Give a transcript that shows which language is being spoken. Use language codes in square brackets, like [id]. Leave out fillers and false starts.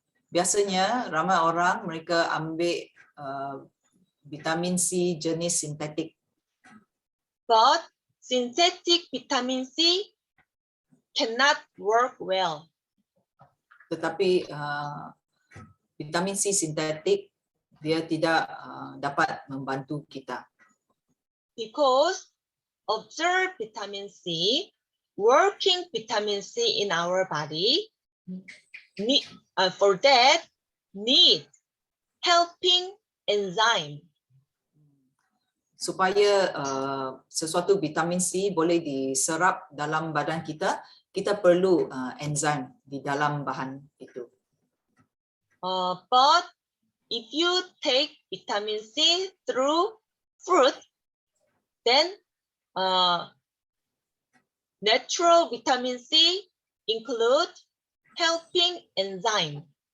[ms] Biasanya ramai orang mereka ambil vitamin C jenis sintetik. [en] But synthetic vitamin C cannot work well. [ms] Tetapi vitamin C sintetik dia tidak dapat membantu kita. [en] Because observed vitamin C, working vitamin C in our body, for that need helping enzyme. [ms] Supaya sesuatu vitamin C boleh diserap dalam badan kita, kita perlu enzim di dalam bahan itu. [en] But if you take vitamin C through fruit, then natural vitamin C include helping enzyme.